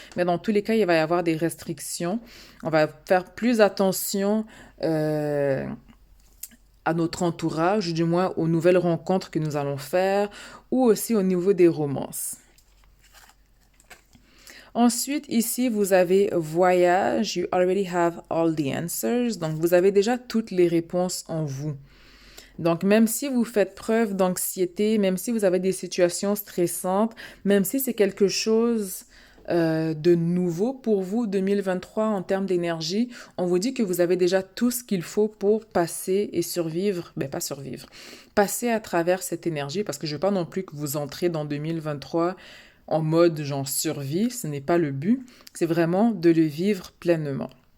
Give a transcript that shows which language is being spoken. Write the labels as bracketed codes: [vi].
[fr] Mais dans tous les cas, il va y avoir des restrictions. On va faire plus attention à notre entourage, du moins aux nouvelles rencontres que nous allons faire, ou aussi au niveau des romances. Ensuite, ici, vous avez voyage. [en] You already have all the answers. [fr] Donc, vous avez déjà toutes les réponses en vous. Donc, même si vous faites preuve d'anxiété, même si vous avez des situations stressantes, même si c'est quelque chose de nouveau pour vous, 2023, en termes d'énergie, on vous dit que vous avez déjà tout ce qu'il faut pour passer et survivre, ben pas survivre, passer à travers cette énergie, parce que je ne veux pas non plus que vous entrez dans 2023 en mode genre survie, ce n'est pas le but, c'est vraiment de le vivre pleinement.